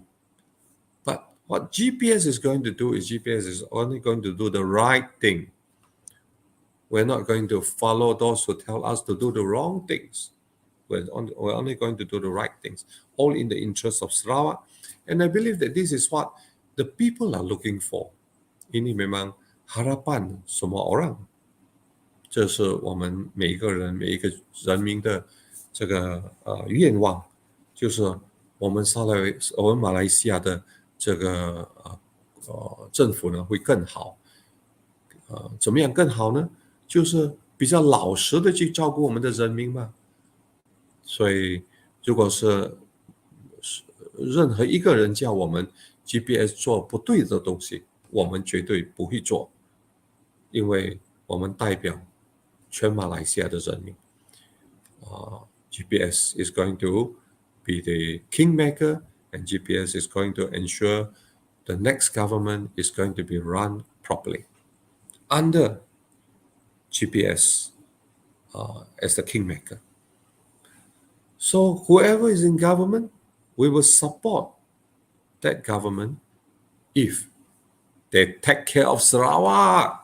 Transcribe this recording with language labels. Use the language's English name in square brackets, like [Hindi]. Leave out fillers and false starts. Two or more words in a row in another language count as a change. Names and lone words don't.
[English] But what GPS is going to do is GPS is only going to do the right thing. We're not going to follow those who tell us to do the wrong things. We're only going to do the right things, all in the interest of Sarawak. And I believe that this is what the people are looking for. [Malay] Ini memang harapan semua orang. [Chinese] 这是我们每一个人每一个人民的这个愿望，就是我们马来西亚的这个政府呢会更好。怎么样更好呢？就是比较老实的去照顾我们的人民嘛。所以如果是任何一个人叫我们 GPS 做不对的东西，我们绝对不会做。因为我们代表全马来西亚的人民。 [English] GPS is going to be the kingmaker, and GPS is going to ensure the next government is going to be run properly under GPS as the kingmaker. So whoever is in government, we will support that government if they take care of Sarawak.